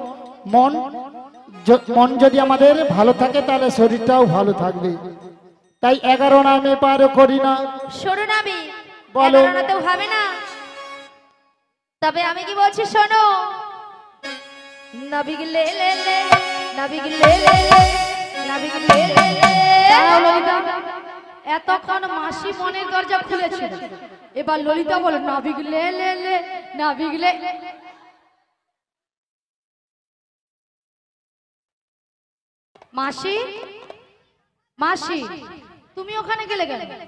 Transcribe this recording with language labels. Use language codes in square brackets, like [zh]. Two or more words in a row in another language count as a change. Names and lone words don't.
[bn] মন যদি আমাদের ভালো থাকে তাহলে শরীরটাও ভালো থাকবে। তাই 11 আনা আমি পার করি না। শোনো নাবি বলো। 11 আনাতেও হবে না, তবে আমি কি বলছি শোনো। নাবিক লে লে লে নাবিক লে লে লে নাবিক লে লে লে। এতক্ষণ মাসি মনের দরজা খুলেছিল, এবার ললিতা বলে নাবিক লে লে লে নাবিক লে। মাসি মাসি তুমি ওখানে গেলে কেন?